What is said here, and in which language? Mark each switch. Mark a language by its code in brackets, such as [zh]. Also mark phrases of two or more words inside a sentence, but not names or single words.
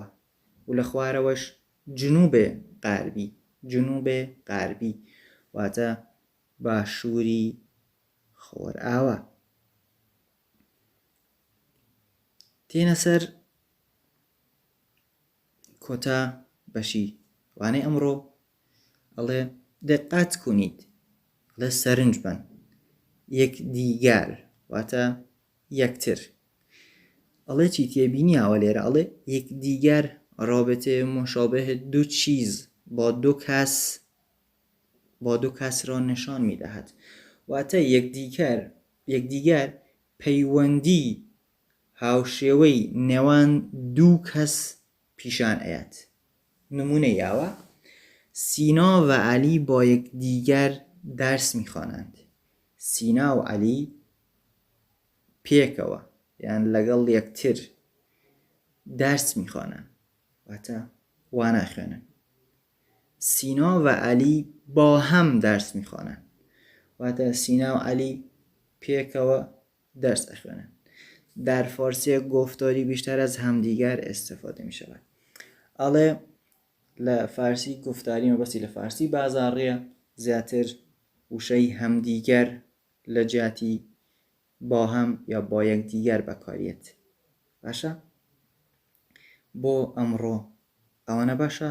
[ckb] و لە خوارەوەش جنوب غەربی واتە باشووری خۆرئاوا. تێنە سەر کۆتا بەشی وانەی ئەمڕۆ ئەڵێ [fa] دقت کنید، [ckb] ئەڵێ سەرنج بن. یەکدیگر واتە یەکتر. ئەڵێ چی تێبینیاوە لێرە؟ [fa] ئەڵێ یەکدیگر رابطه مشابه دو چیز با دو کس را نشان می‌دهد. [ckb] واتە یەکدیگر پەیوەندی هاوشێوەی نێوان دوو کەس پیشان ئەیات. نمونەی یاوە [fa] سینا و علی با یکدیگر درس می‌خوانند. [ckb] سینا و علی پێکەوە یان لەگەڵ یەکتر [fa] دەرس می‌خوانن [ckb] واتە وا ناخوێنن. سینا و علی [fa] با هەم دەرس میخوانن، [ckb] واتە سینا و عەلی پێکەوە دەرس ئەخوێنن. [fa] در فارسی گفتاری بیشتر از همدیگر استفاده می شود. [ckb] ئەڵێ لە [fa] فارسی گفتاری [ckb] مەبەستی لە فارسی بازاڕیە زیاتر وشەی هەمدیگەر لە جیاتی [fa] با هەم یا با یەکدیگەر [ckb] بەکارێت. باشە؟ بۆ ئەمڕۆ ئەوانە باشە.